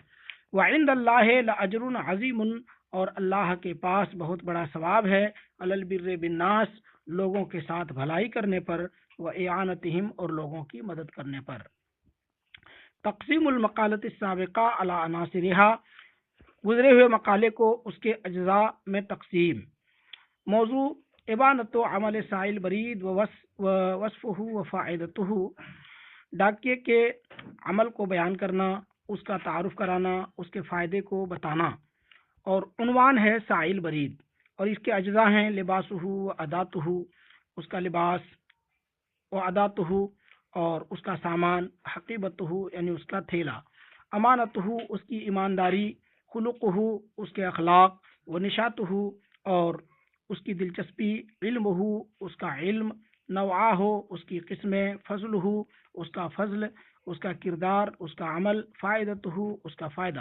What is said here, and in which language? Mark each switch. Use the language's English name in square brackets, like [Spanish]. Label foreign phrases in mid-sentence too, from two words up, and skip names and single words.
[Arabic] وعند اللہ لأجر عظیم [Urdu] اور اللہ کے پاس بہت بڑا ثواب ہے، [Arabic] علی البر بالناس [Urdu] لوگوں کے ساتھ بھلائی کرنے پر، واعانتہم اور لوگوں کی مدد کرنے پر. [Arabic] تقسیم المقالۃ السابقہ علی عناصرہا [Urdu] گزرے ہوئے مقالے کو اس کے اجزاء میں تقسیم. [Arabic] موضوع ابانۃ عمل سائل برید ووصفہ وفائدتہ [Urdu] ڈاکیے کے عمل کو بیان کرنا، اس کا تعارف کرانا، اس کے فائدے کو بتانا. اور عنوان ہے [Arabic] سائل برید [Urdu] اور اس کے اجزاء ہیں [Arabic] لباسہ و اداتہ [Urdu] اس کا لباس، [Arabic] و اداتہ [Urdu] اور اس کا سامان، حقیبتہ یعنی اس کا تھیلا، امانتہ اس کی ایمانداری، خلقہ اس کے اخلاق، [Arabic] و نشاتہ [Urdu] اور اس کی دلچسپی، علمہ اس کا علم، نوعہ اس کی قسمیں، فضلہ اس کا فضل، اس کا کردار، اس کا عمل، فائدتہ اس کا فائدہ.